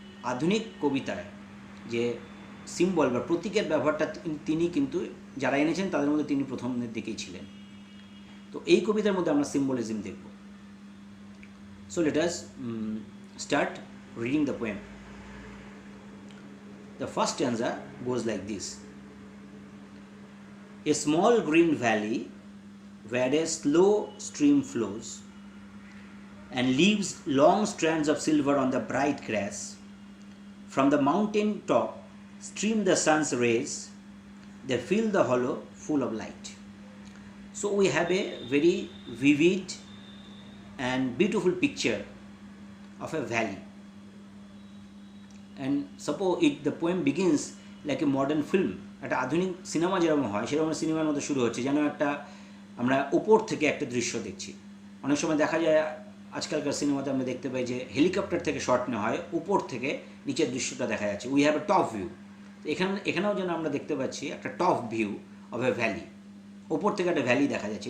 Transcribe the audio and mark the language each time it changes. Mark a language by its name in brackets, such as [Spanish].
[Bangla] আধুনিক কবিতায় যে সিম্বল বা প্রতীকের ব্যবহারটা তিনি কিন্তু যারা এনেছেন তাদের মধ্যে তিনি প্রথমের দিকেই ছিলেন। তো এই কবিতার মধ্যে আমরা সিম্বলিজম দেখব। [English] So let us start reading the poem. The first stanza goes like this. A small green valley where a slow stream flows and leaves long strands of silver on the bright grass. From the mountain top stream the sun's rays, they fill the hollow full of light. So we have a very vivid and beautiful picture of a valley, and suppose the poem begins like a modern film. [Bangla] একটা আধুনিক cinema যেরকম হয় সেরকম সিনেমার মতো শুরু হচ্ছে, যেন একটা আমরা ওপর থেকে একটা দৃশ্য দেখছি। অনেক সময় দেখা যায় আজকালকার সিনেমাতে আমরা দেখতে পাই যে হেলিকপ্টার থেকে শট নেওয়া হয়, উপর থেকে নিচের দৃশ্যটা দেখা যাচ্ছে, [English] We have a top view. [Bangla] এখানেও যেন আমরা দেখতে পাচ্ছি একটা [English] top view of a valley, [Bangla] ওপর থেকে একটা ভ্যালি দেখা যাচ্ছে।